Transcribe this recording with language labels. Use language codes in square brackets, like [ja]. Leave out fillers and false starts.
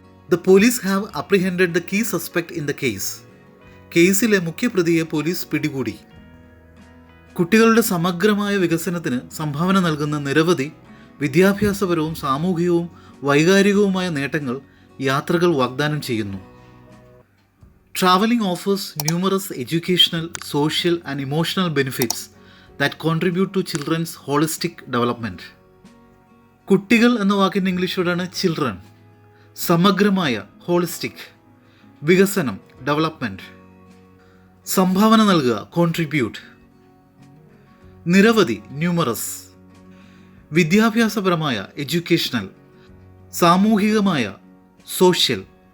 [en] The police have apprehended the key suspect in the case. [ml] കേസിലെ മുഖ്യപ്രതിയെ police പിടികൂടി. കുട്ടികളുടെ സമഗ്രമായ വികസനത്തിന് സംഭാവന നൽകുന്ന നിരവധി വിദ്യാഭ്യാസപരവും സാമൂഹികവും വൈകാരികവുമായ നേട്ടങ്ങൾ യാത്രകൾ വാഗ്ദാനം ചെയ്യുന്നു. [en] Traveling offers numerous educational, social and emotional benefits that contribute to children's holistic development. [ml] കുട്ടികൾ എന്ന വാക്കിൻ്റെ ഇംഗ്ലീഷ് വേർഡാണ് ചിൽഡ്രൻ. സമഗ്രമായ, ഹോളിസ്റ്റിക്. വികസനം, ഡെവലപ്മെൻറ്റ്. സംഭാവന നൽകുക, കോൺട്രിബ്യൂട്ട്. നിരവധി, ന്യൂമറസ്. വിദ്യാഭ്യാസപരമായ, എഡ്യൂക്കേഷണൽ. സാമൂഹികമായ, സോഷ്യൽ.